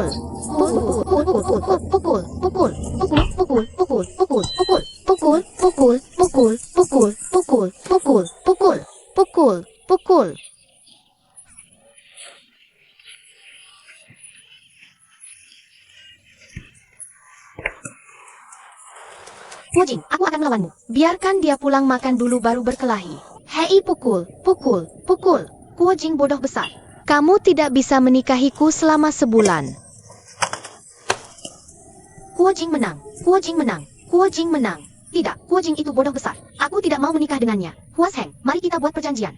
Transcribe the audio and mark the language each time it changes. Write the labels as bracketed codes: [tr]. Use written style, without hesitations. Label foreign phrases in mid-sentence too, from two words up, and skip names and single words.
[id] Pukul, pukul, pukul, pukul, pukul, pukul, pukul, pukul, pukul, pukul, pukul, pukul, pukul, pukul, pukul, pukul, pukul, pukul. Kuojing, aku akan melawanmu. Biarkan dia pulang makan dulu baru berkelahi. Hei, pukul, pukul, pukul. Kuojing bodoh besar. Kamu tidak bisa menikahiku selama sebulan. Kuojing menang, Kuojing menang, Kuojing menang. Tidak, Kuojing itu bodoh besar. Aku tidak mau menikah dengannya. Huas Heng, mari kita buat perjanjian.